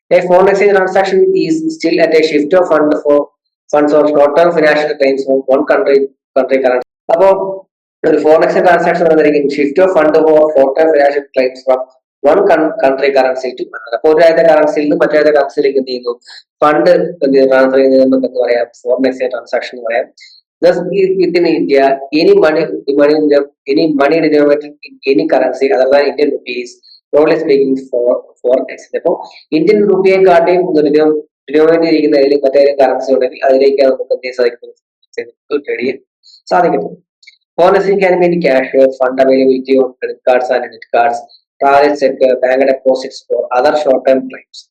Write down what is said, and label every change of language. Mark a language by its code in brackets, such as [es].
[en] Foreign exchange transaction is still at a shift of funds or short term financial claims from one country currency. [ml] അപ്പോ ഒരു [en] foreign exchange transaction [ml] എന്നതായിരിക്കും [en] Shift of fund for short term financial claims from one country currency to another. [ml] അപ്പോൾ ഒരു രാജ്യത്തെ കറൻസിയിൽ നിന്ന് മറ്റു രാജ്യത്തെ കറൻസിയിലേക്ക് എന്ത് ചെയ്യുന്നു, ഫണ്ട് ട്രാൻസ്ഫർ ചെയ്യുന്നത് നമുക്ക് എന്ത് പറയാം, ഫോറിൻ എക്സ്ചേഞ്ച് ട്രാൻസാക്ഷൻ എന്ന് പറയാം. [en] Thus, within India, any money denominated in any currency other than Indian rupees, broadly speaking, foreign exchange. [ml] അപ്പോൾ ഇന്ത്യൻ റുപ്പിയെക്കാട്ടിയും ഡിനോമിനേറ്റ് ചെയ്തിരിക്കുന്ന ഏതെങ്കിലും മറ്റേതെങ്കിലും കറൻസി ഉണ്ടെങ്കിൽ അതിലേക്കാണ് നമുക്ക് എന്ത് സാധിക്കുന്നത്, ട്രേഡ് ചെയ്യാൻ സാധിക്കുന്നത്. [en] Foreign exchange can mean cash, fund availability on credit cards and debit cards, travel cheque, bank deposits for other short term claims.